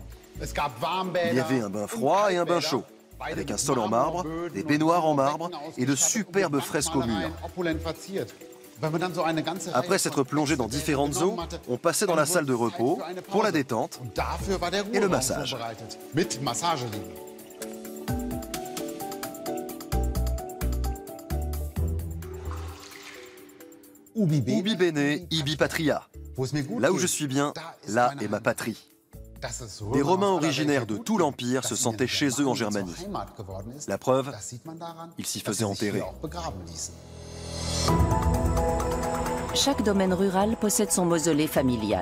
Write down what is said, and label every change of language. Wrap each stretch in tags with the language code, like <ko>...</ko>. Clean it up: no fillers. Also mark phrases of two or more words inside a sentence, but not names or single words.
<fr>Il y avait un bain froid et un bain chaud, avec un sol en marbre, des baignoires en marbre et de superbes fresques au mur. Après s'être plongé dans différentes eaux, on passait dans la salle de repos pour la détente et le massage.</fr> <la>Ubi bene, ibi patria.</la> <fr>Là où je suis bien, là est ma patrie. Des Romains originaires de tout l'Empire se sentaient chez eux en Germanie. La preuve, ils s'y faisaient enterrer. Chaque domaine rural possède son mausolée familial.</fr>